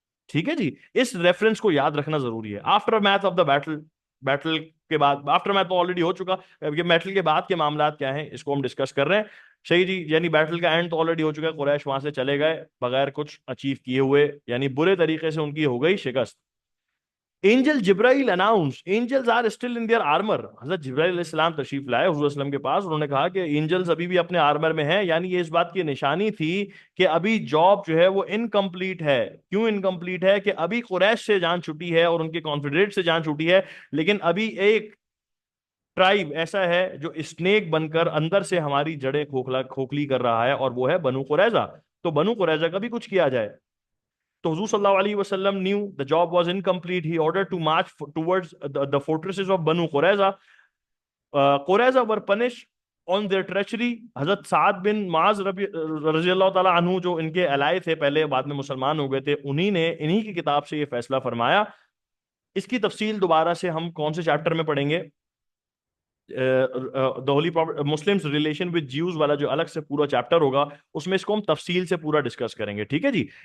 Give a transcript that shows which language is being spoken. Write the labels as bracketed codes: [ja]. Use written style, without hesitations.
[ur] ٹھیک ہے جی، اس ریفرنس کو یاد رکھنا ضروری ہے۔ [en] aftermath of the battle, [ur] battle کے بعد، آفٹر میتھ تو آلریڈی ہو چکا، یہ بیٹل کے بعد کے معاملات کیا ہیں اس کو ہم ڈسکس کر رہے ہیں۔ صحیح جی، یعنی بیٹل کا اینڈ تو آلریڈی ہو چکا ہے، قریش وہاں سے چلے گئے بغیر کچھ اچیو کیے ہوئے، یعنی برے طریقے سے ان کی ہو گئی شکست۔ [en] Angel Jibrail announced, angels are still in their armor. [ur] حضرت جبرائیل علیہ السلام تشریف لائے حضور صلی اللہ علیہ وسلم کے پاس, انہوں نے کہا کہ اینجلز ابھی بھی اپنے آرمر میں ہیں, یعنی یہ اس بات کی نشانی تھی کہ ابھی جاب جو ہے وہ انکمپلیٹ ہے. کیوں انکمپلیٹ ہے؟ کہ ابھی قریش سے جان چھٹی ہے اور ان کے کانفیڈریٹ سے جان چھٹی ہے, لیکن ابھی ایک ٹرائب ایسا ہے جو اسنیک بن کر اندر سے ہماری جڑیں کھوکھلی کر رہا ہے, اور وہ ہے بنو قریظہ. تو بنو قریظہ کا بھی کچھ کیا جائے. تو حضور صلی اللہ علیہ وسلم [en] knew the job was incomplete. He ordered to march towards the fortresses of Banu Qurayza. Qurayza were punished on their treachery. [ur] حضرت سعد بن معاذ رضی اللہ تعالیٰ عنہ جو ان کے allies تھے, پہلے بعد میں مسلمان ہو گئے تھے, انہی کی کتاب سے یہ فیصلہ فرمایا. اس کی تفصیل دوبارہ سے ہم کون سے چیپٹر میں پڑھیں گے؟ [en] the holy Muslims relation with Jews [ur] والا جو الگ سے پورا چیپٹر ہوگا, اس میں اس کو ہم تفصیل سے پورا ڈسکس کریں گے. ٹھیک ہے جی.